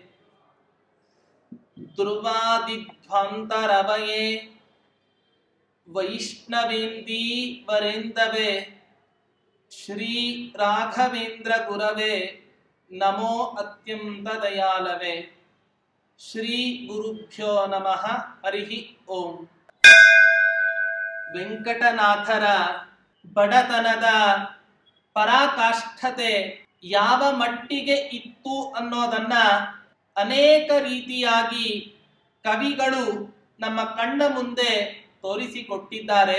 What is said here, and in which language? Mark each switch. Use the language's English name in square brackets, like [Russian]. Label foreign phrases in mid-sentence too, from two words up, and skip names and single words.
[Sanskrit] दुर्वादिध्वान्तरवये वैष्णवेन्दी वरेन्दवे श्री राघवेन्द्र गुरवे नमो अत्यन्तदयालवे. ಶ್ರೀ ಗುರುಭ್ಯೋ ನಮಃ. ಹರಿ ಓಂ. [Kannada] ವೆಂಕಟನಾಥರ ಬಡತನದ ಪರಾಕಾಷ್ಠತೆ ಯಾವ ಮಟ್ಟಿಗೆ ಇತ್ತು ಅನ್ನೋದನ್ನ ಅನೇಕ ರೀತಿಯಾಗಿ ಕವಿಗಳು ನಮ್ಮ ಕಣ್ಣ ಮುಂದೆ ತೋರಿಸಿಕೊಟ್ಟಿದ್ದಾರೆ.